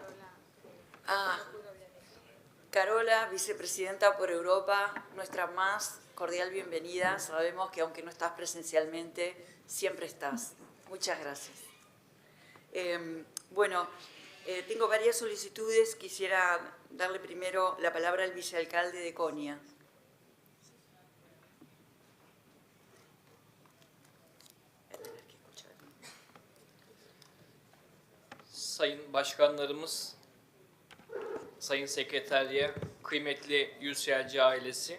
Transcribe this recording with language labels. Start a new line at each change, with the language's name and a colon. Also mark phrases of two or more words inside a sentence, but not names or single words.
Spanish: Carola, vicepresidenta por Europa, nuestra más cordial bienvenida. Sabemos que aunque no estás presencialmente, siempre estás. Muchas gracias. Tengo varias solicitudes. Quisiera darle primero la palabra al vicealcalde de Konya.
Turkish: Sayın başkanlarımız, sayın sekreteriye, kıymetli UCLC ailesi.